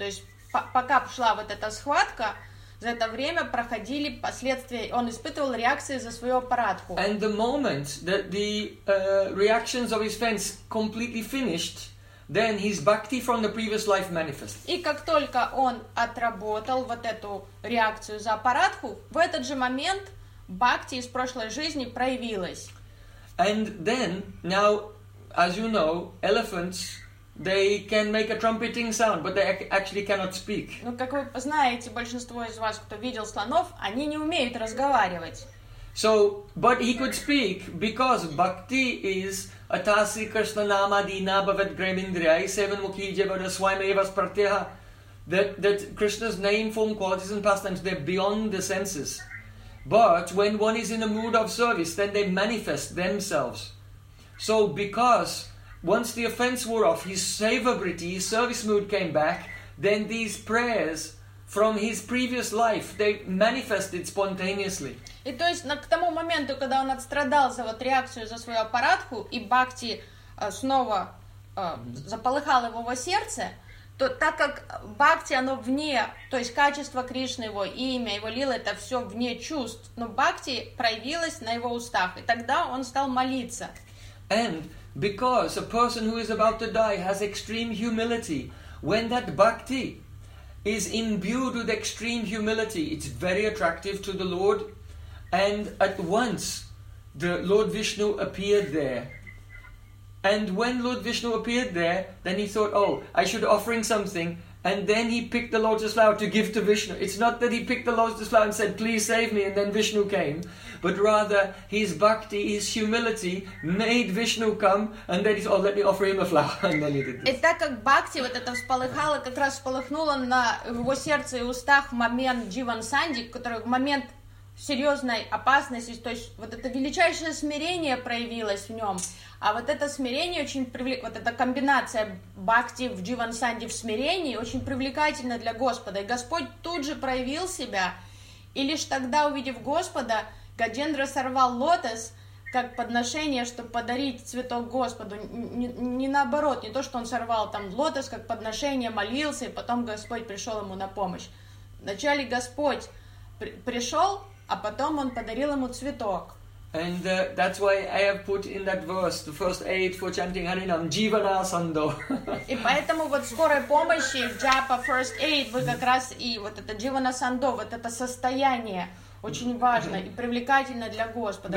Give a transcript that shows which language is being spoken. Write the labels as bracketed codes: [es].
[ru] То есть пока шла вот эта схватка, за это время проходили последствия, он испытывал реакции за свою аппаратху. [en] And the moment that the reactions of his friends completely finished, then his bhakti from the previous life manifests. [ru] И как только он отработал вот эту реакцию за аппаратху, в этот же момент бхакти из прошлой жизни проявилась. [en] And then, now, as you know, elephants, they can make a trumpeting sound, but they actually cannot speak. [ru] Ну, как вы знаете, большинство из вас, кто видел слонов, они не умеют разговаривать. [en] So, but he could speak because bhakti is [sa] atasi krishna nama dina bhavat gremindriya seven mukhi jevada swaimevas pratyaha. [en] That Krishna's name, form, qualities and pastimes, they're beyond the senses. But when one is in a mood of service, then they manifest themselves. So, because once the offense wore off, his savability, his service mood came back, then these prayers from his previous life, they manifested spontaneously. [ru] И то есть, к тому моменту, когда он отстрадал за вот реакцию за свою аппаратху, и бхакти снова заполыхал его во сердце, то так как бхакти, оно вне, то есть качество Кришны, его имя, его лила, это все вне чувств, но бхакти проявилось на его устах, и тогда он стал молиться. [en] And because a person who is about to die has extreme humility, when that bhakti is imbued with extreme humility, it's very attractive to the Lord. And at once, the Lord Vishnu appeared there. And when Lord Vishnu appeared there, then he thought, oh, I should offer something. And then he picked the lotus flower to give to Vishnu. It's not that he picked the lotus flower and said, please save me, and then Vishnu came. But rather, his bhakti, his humility, made Vishnu come, and then he said, oh, let me offer him a flower, and then he did this. [ru] И так как бхакти вот это всполыхало, как раз всполыхнуло на его сердце и устах в момент Дживан Санди, который в момент серьезной опасности, то есть вот это величайшее смирение проявилось в нем. А вот это смирение очень привлек, вот эта комбинация бхакти в Дживан Санди в смирении очень привлекательна для Господа. И Господь тут же проявил себя, и лишь тогда, увидев Господа, Гаджендра сорвал лотос как подношение, чтобы подарить цветок Господу. Не наоборот, не то, что он сорвал там лотос как подношение, молился, и потом Господь пришел ему на помощь. Вначале Господь пришел, а потом он подарил ему цветок. [en] And that's why I have put in that verse, the first aid for chanting Harinam, Jivana Sando. [ru] И поэтому вот скорой помощи в Japa [en] first aid [ru] вы как раз и вот это Jivana Sando, вот это состояние очень важно и привлекательно для Господа.